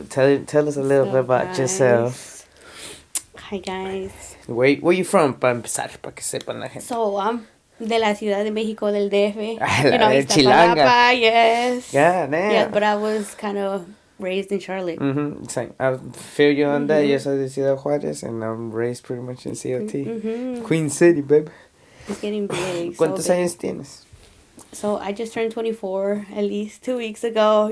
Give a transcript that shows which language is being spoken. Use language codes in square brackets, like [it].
[en] Tell us a little bit about yourself. Hi guys. Where you from? [es] Para empezar, para que sepan la gente. [en] So I'm [es] de la Ciudad de México del DF. Chilanga. [en] Yes. Yeah, damn. Yeah, but I was kind of raised in Charlotte. Same. I feel you on that. [es] Yo soy de Ciudad Juárez, [en] and I'm raised pretty much in COT. Queen City, babe. It's getting big. [es] ¿Cuántos años tienes? [en] So I just turned 24 at least 2 weeks ago.